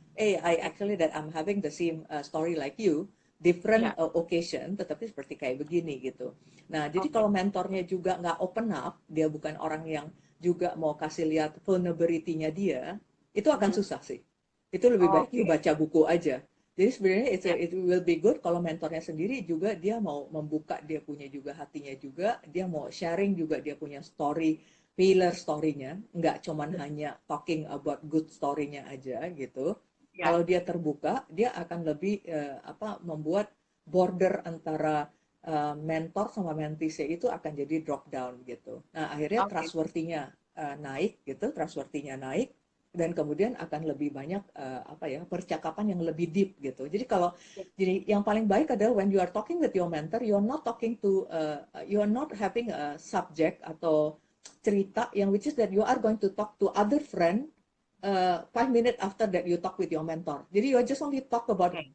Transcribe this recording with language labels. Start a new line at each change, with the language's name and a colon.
English: hey, I actually that I'm having the same story like you, different
Indonesian: Ya, occasion, tetapi seperti kayak begini gitu. Nah, jadi oke, kalau mentornya juga nggak open up, dia bukan orang yang juga mau kasih lihat vulnerability-nya dia, itu akan Mhm. susah sih. Itu lebih baik you Oke, baca buku aja. Jadi sebenarnya ya,
English: it will be good
Indonesian: kalau mentornya sendiri juga dia mau membuka dia punya juga hatinya juga, dia mau sharing juga dia punya story, pillar story-nya, nggak cuman hanya
English: talking about
Indonesian: good story-nya aja gitu. ya, Kalau dia terbuka, dia akan lebih membuat border antara mentor sama mentee itu akan jadi drop down gitu. Nah, akhirnya oke, trustworthy-nya naik gitu, trustworthy-nya naik dan kemudian akan lebih banyak percakapan yang lebih deep gitu. Jadi yang paling baik adalah
English: when you are talking with your mentor, you're not talking to you're not having a subject
Indonesian: atau cerita yang
English: which is that you are going to talk to other friend 5 minutes after that you talk with your mentor.
Indonesian: Jadi
English: you just only talk about